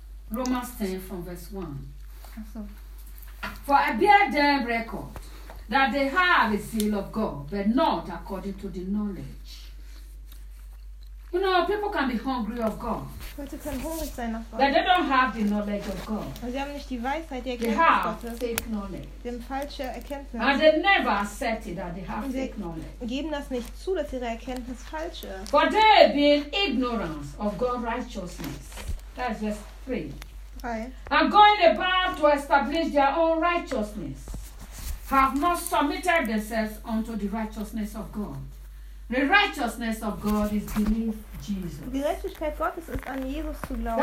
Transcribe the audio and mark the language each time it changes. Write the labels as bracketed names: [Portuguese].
[English] Romans 10 from verse 1. For I bear them record that they have a zeal of God, but not according to the knowledge. You know, people can be hungry of God. But they don't have the knowledge of God. [German] Sie haben nicht die Weisheit, die [English] they have fake knowledge. [German] Falsche Erkenntnis. [English] And they never accept it that they have fake knowledge. [German] Geben das nicht zu, dass ihre Erkenntnis falsch ist. [English] For they be in ignorance of God's righteousness. That is verse 3. And going about to establish their own righteousness, have not submitted themselves unto the righteousness of God. The righteousness of God is belief Jesus. [German] Die Gerechtigkeit Gottes ist an Jesus zu glauben.